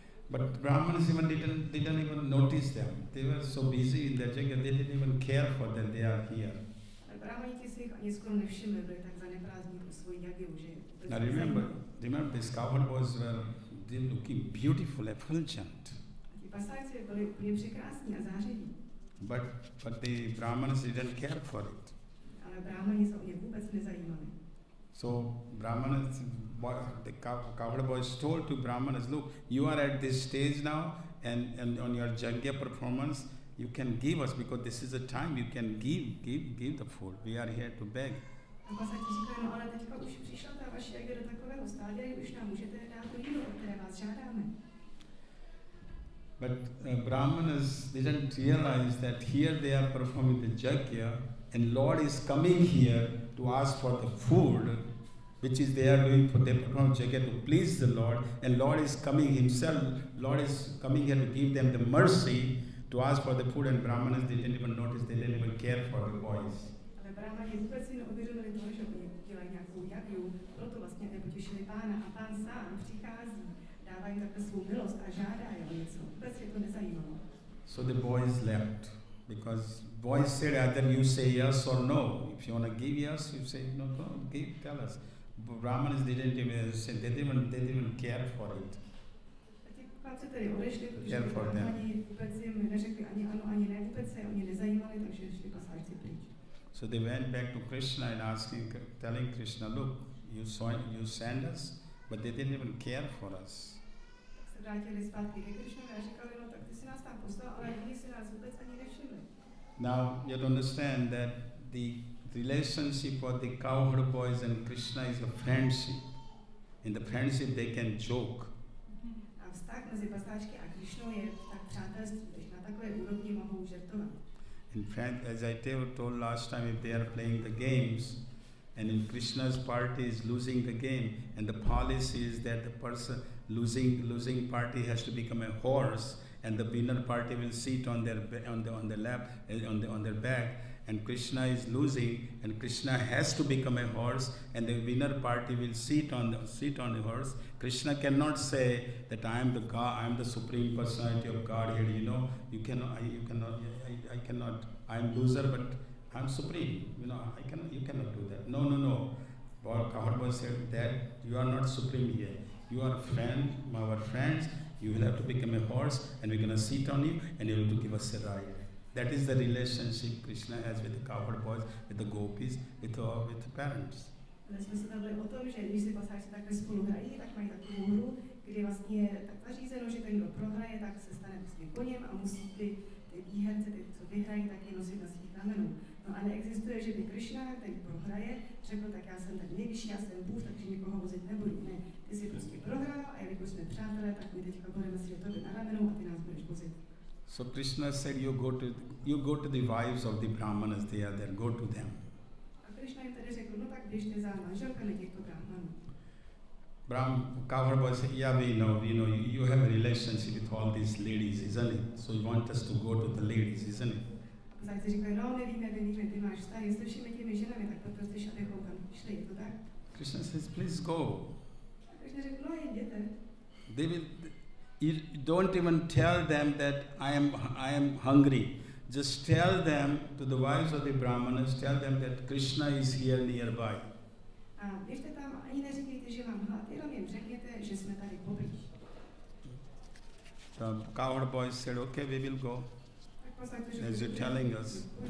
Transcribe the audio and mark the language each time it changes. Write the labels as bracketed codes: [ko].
[en] But Brahmanas even didn't even notice them. They were so busy in their jagya, they didn't even care for them. They are here. [cs] brahmaníci si jich ani skoro nevšimli, byli tak zaneprázdní pro svoji jagiu, že vůbec [en] Now remember these cowherd boys were looking beautiful, effulgent. [cs] Ti pasáci byli úplně překrásní a zářiví. [en] But the Brahmanas didn't care for it. [cs] Ale brahmani se o ně vůbec nezajímali. [en] So Brahmanas, the cowherd boys told to Brahmanas, look, you are at this stage now, and on your Jagya performance, you can give us, because this is a time you can give the food. We are here to beg. [cs] A pasáci říkali, no ale teďka už přišla ta vaše jagia do takového stádia, už nám můžete dát to jídlo, o které vás žádáme. [en] But Brahmanas didn't realize that here they are performing the Jagya, and Lord is coming here to ask for the food, which is they are doing for the perform Jagya to please the Lord, and Lord is coming himself. Lord is coming here to give them the mercy to ask for the food, and Brahmanas didn't even notice, they didn't even care for the boys. [cs] Ale brahmani vůbec si neuvědomili to, že oni dělají nějakou jagiu, proto vlastně nepotěšili Pána a Pán sám přichází, dává jim takhle svou milost a žádá je o něco. Vůbec je to nezajímalo. [en] So the boys left, because boys said either you say yes or no. If you want to give yes, you say no, tell us. Brahmanas didn't even say, they didn't even care for it. [cs] Ti chlapci tedy odešli, protože brahmani vůbec jim neřekli ani ano, ani ne, vůbec se oni nezajímali, takže šli pasáčci pryč. [en] So they went back to Krishna and telling Krishna, look, you send us, but they didn't even care for us. [cs] Tak se vrátili zpátky ke Krishnovi a říkali, no tak ty si nás tam poslal, ale oni si nás vůbec ani nevšimli. [en] Now you have to understand that the relationship of the cowherd boys and Krishna is a friendship. In the friendship they can joke. [cs] A vztah mezi pasáčky a Krishnou je tak přátelství, když na takové úrovni mohou žertovat. [en] In fact, as I told last time, if they are playing the games, and in Krishna's party is losing the game, and the policy is that the person losing party has to become a horse, and the winner party will sit on their lap, on their back, and Krishna is losing, and Krishna has to become a horse, and the winner party will sit on the horse. Krishna cannot say that I am the God, I am the supreme personality of Godhead. You cannot. I cannot. I am loser, but I am supreme. You cannot do that. No. Cowherd boy said that you are not supreme here. You are a friend, our friends. You will have to become a horse, and we're going to sit on you, and you have to give us a ride. That is the relationship Krishna has with the cowherd boys, with the gopis, with the parents. [cs] Ale jsme se bavili o tom, že když si pasáčci takhle spolu hrají, tak mají takovou hru, kdy vlastně je tak zařízeno, že ten, kdo prohraje, tak se stane vlastně koněm a musí ty výherce, ty, co vyhrají, tak je nosit na svých ramenů. No a neexistuje, že by Krishna, ten prohraje, řekl, tak já jsem ten nejvyšší, já jsem Bůh, takže nikoho vozit nebudu. Ne, ty si prostě prohrál a jelikož jsme přátelé, tak my teďka budeme si tobě na ramenou a ty nás budeš vozit. [en] So Krishna said, you go to the wives of the Brahmanas, they are there, go to them. [cs] A Krishna jim tedy řekl, no tak běžte za manželkami těchto Brahmanů. [en] Cowherd boy said, yeah, we know, you have a relationship with all these ladies, isn't it? So you want us to go to the ladies, isn't it? [cs] A pasáčci říkají, no my víme, ty máš vztahy se všemi těmi ženami, tak proto chceš, abychom tam šli, je to tak? [en] Krishna says, please go. [cs] A Krishna řekl, no jděte. [en] You don't even tell them that I am hungry. Just tell them, to the wives of the Brahmanas, tell them that Krishna is here nearby. [cs] A běžte tam, ani neříkejte, že mám hlad, jenom jim řekněte, že jsme tady poblíž. [en] The cowherd boys said, okay, we will go. As you're telling us.